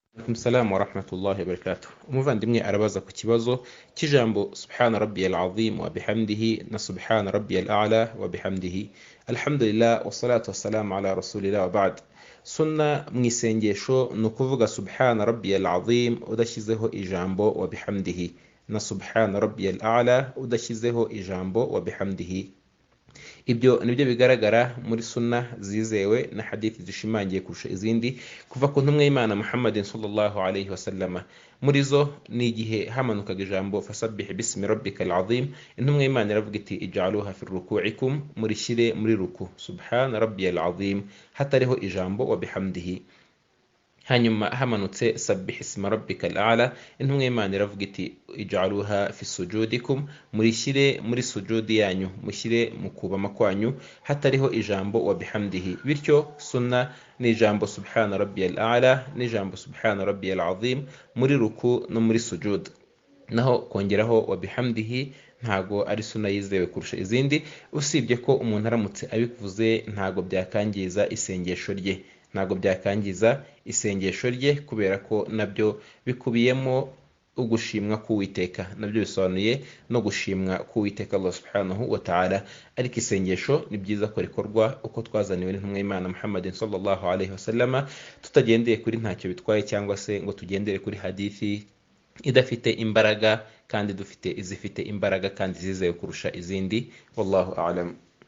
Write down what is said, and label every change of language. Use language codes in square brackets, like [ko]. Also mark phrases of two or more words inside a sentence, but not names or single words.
[ar] سلام ورحمة الله وبركاته. [rw] Umuvandimwe arabaza ku kibazo cy'ijambo [ar] سبحان ربي العظيم وبحمده [rw] na [ar] سبحان ربي الأعلى وبحمده. الحمد لله والصلاة والسلام على رسول الله وبعد. [rw] Sunna mu isengesho ni ukuvuga [ar] سبحان ربي العظيم [rw] udashyizeho ijambo [ar] وبحمده [rw] na [ar] سبحان ربي الأعلى [rw] udashyizeho ijambo [ar] وبحمده. [rw] Ibyo nibyo bigaragara muri sunna zizewe na hadithi zishimangiye kurusha izindi kuva ku ntumwa y'Imana Muhammadin [ar] صلى الله عليه وسلم. [rw] Muri zo ni igihe hamanukaga ijambo [ar] فسبح باسم ربك العظيم, [rw] intumwa y'Imana iravuga iti [ar] اجعلوها في ركوعكم, [rw] murishyire muri ruku [ar] سبحان ربي العظيم [rw] hatariho ijambo [ar] وبحمده. [rw] Hanyuma hamanutse [ar] سبح اسم ربك الأعلى, [rw] intumwa y'Imana iravuga iti [ar] اجعلوها في سجودكم, [rw] murishyire muri sujudi yanyu, mushyire mu kubama kwanyu hatariho ijambo [ar] وبحمده. [rw] Bityo sunna ni ijambo [ar] سبحان ربي الأعلى [rw] n'ijambo [ar] سبحان ربي العظيم [rw] muri ruku no muri sujud, naho kongeraho [ar] وبحمده [rw] ntago ari sunna yizewe kurusha izindi, usibye ko umuntu aramutse abivuze ntago byakangiza isengesho rye, kubera ko nabyo bikubiyemo ugushimwa k'Uwiteka, nabyo bisobanuye no gushimwa k'Uwiteka Allah [ar] سبحانه وتعالى. [rw] Ariko isengesho ni byiza ko rikorwa uko twazaniwe n'intumwa y'Imana Muhammadin [ar] صلى الله عليه وسلم, [rw] tutagendeye kuri ntacyo bitwaye cyangwa se ngo tugendere kuri hadithi idafite imbaraga, kandi dufite izifite imbaraga kandi zizewe kurusha izindi. [ar] والله أعلم.